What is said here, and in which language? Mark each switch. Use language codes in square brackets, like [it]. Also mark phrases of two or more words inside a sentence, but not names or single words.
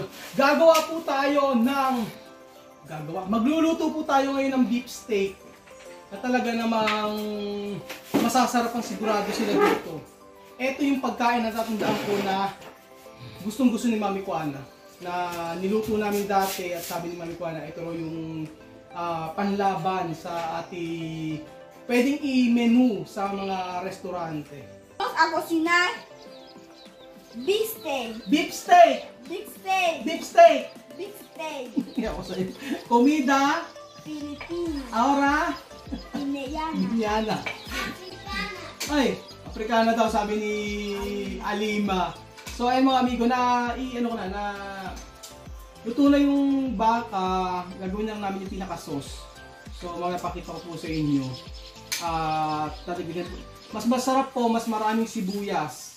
[tl] Magluluto po tayo ngayon ng [en] beef steak [tl] na talaga namang masasarap ang sigurado sila dito. Ito yung pagkain na tatandaan ko na gustong-gusto ni Mami Kuana na niluto namin dati at sabi ni Mami Kuana ito yung panlaban sa ating pwedeng i-menu sa mga restaurante. [es] Vamos a cocinar [en] beef steak. Beef steak! Beef steak. Beef steak! Beef steak. [es] Comida. Filipino. Ahora. Mexicana. Yana. [tl] Ay, Afrikana daw sabi ni Alima. So ayun mga amigo na luto na yung baka, gagawin lang namin yung pinaka-sauce. So pakita ko po sa inyo. Mas masarap po, mas maraming sibuyas.